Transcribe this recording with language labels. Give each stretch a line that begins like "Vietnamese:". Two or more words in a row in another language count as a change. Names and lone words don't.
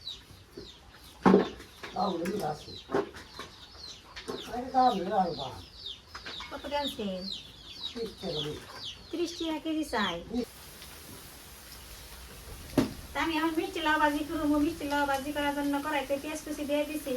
Vietnamese: Tao lấy gì là gì? Cái tao lấy là gì?
Bangla: কত আনছেন? 30 টাকা কেজি চাই। তা আমি এখন মিষ্টি লাউ ভাজি করবো। মিষ্টি লাউ ভাজি করার জন্য কড়াইতে পেঁয়াজ কুচি দিয়ে দিছি।